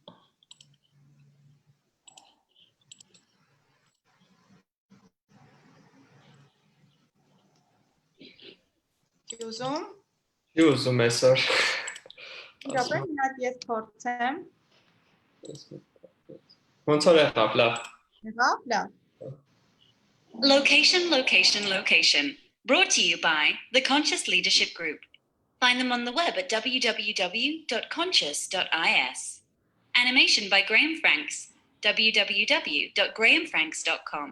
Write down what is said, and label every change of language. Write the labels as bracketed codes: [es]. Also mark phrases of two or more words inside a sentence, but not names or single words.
[hy] Չի ուզում։ Չի ուզում այսօր։ Իրապես մի հատ ես փորձեմ։ Ոնց որ եղավ, լավ։ Եղավ, լավ։ [en] Location. Brought to you by the Conscious Leadership Group. Find them on the web at www.conscious.is. Animation by Graham Franks. www.grahamfranks.com.